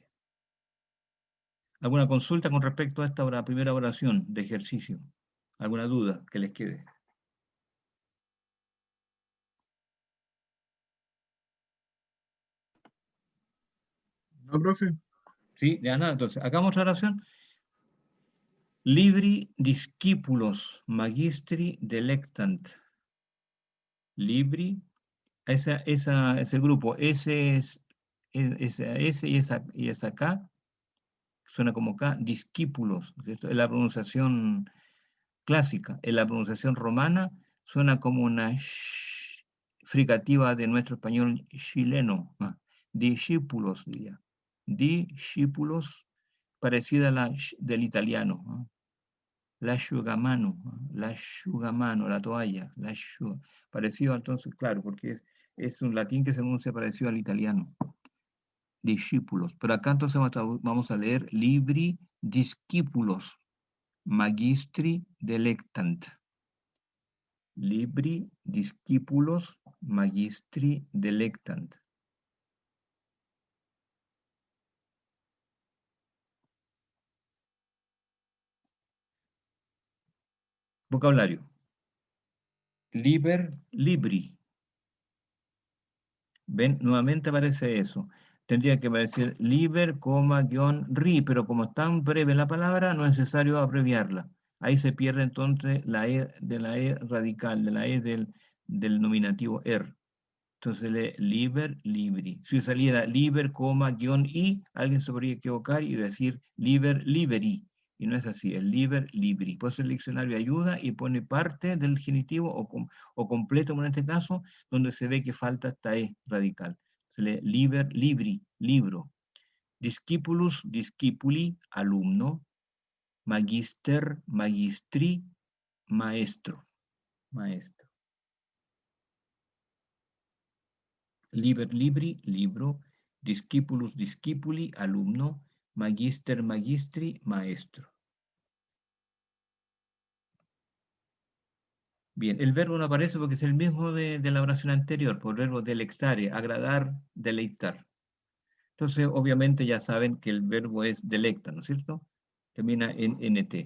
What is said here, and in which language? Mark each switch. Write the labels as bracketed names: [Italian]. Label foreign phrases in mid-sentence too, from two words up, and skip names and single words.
[Spanish] ¿Alguna consulta con respecto a esta primera oración de ejercicio? ¿Alguna duda que les quede? No, profe. Sí, ya nada. Entonces, hagamos otra oración. [Latin] Libri discípulos magistri delectant. [Spanish] Libri, ese grupo, ese y esa K, suena como K, discípulos. ¿Cierto? Es la pronunciación clásica. En la pronunciación romana suena como una sh fricativa de nuestro español chileno. Discípulos, diría. Discípulos, parecida a la del italiano. [Italian] L'asciugamano, l'asciugamano, [Spanish] la toalla, parecido entonces, claro, porque es un latín que se pronuncia parecido al italiano. Discípulos. Pero acá entonces vamos a leer [Latin] libri discípulos magistri delectant. Libri discípulos magistri delectant. [Spanish] Vocabulario. [Latin] Liber, libri. [Spanish] ¿Ven? Nuevamente aparece eso. Tendría que aparecer liber, guión, ri, pero como es tan breve la palabra, no es necesario abreviarla. Ahí se pierde entonces la E de la E radical, de la E del nominativo er. Entonces lee [Latin] liber, libri. [Spanish] Si saliera liber, guión, i, alguien se podría equivocar y decir [Latin] liber, liberi. [Spanish] Y no es así, es [Latin] liber, libri. [Spanish] Por eso el diccionario ayuda y pone parte del genitivo o completo, como en este caso, donde se ve que falta esta E radical. Se lee [Latin] liber, libri, [Spanish] libro. [Latin] discipulus, discipuli, alumno, magister, magistri, [Spanish] maestro. Maestro. [Latin] Liber, libri, libro, discipulus, discipuli, alumno, magister, magistri, [Spanish] maestro. Bien, el verbo no aparece porque es el mismo de la oración anterior, por el verbo delectare, agradar, deleitar. Entonces, obviamente ya saben que el verbo es delecta, ¿no es cierto? Termina en nt.